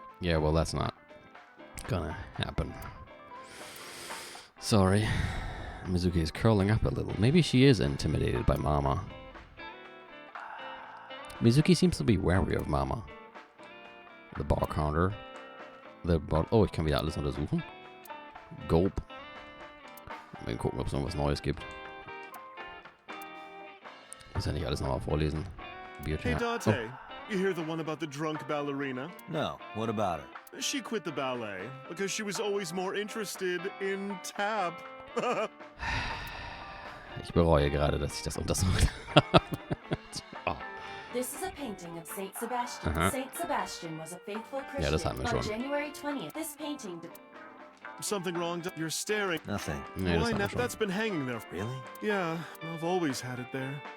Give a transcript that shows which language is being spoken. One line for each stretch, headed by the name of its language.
English: Yeah, well, that's not gonna happen. Sorry. Mizuki is curling up a little. Maybe she is intimidated by Mama. Mizuki seems to be wary of Mama. The bar counter.
German: Oh, ich kann wieder alles untersuchen. Gulp. Mal gucken, ob es noch was Neues gibt. Muss ja nicht alles nochmal vorlesen.
English: Hey, Date. You hear the one about the drunk ballerina? No, what about her? She quit the ballet because she was always more interested in tap.
German: Ich bereue gerade, dass ich das untersucht habe. Oh.
English: This is a painting of Saint Sebastian. Saint Sebastian was a faithful Christian.
German: Ja, das hatten wir schon.
English: On January 20th, this painting. Something wrong? You're staring. Nothing.
German: Nee, das
English: Why
German: hatten wir
English: not?
German: schon.
English: That's been hanging there. Really? Yeah, I've always had it there.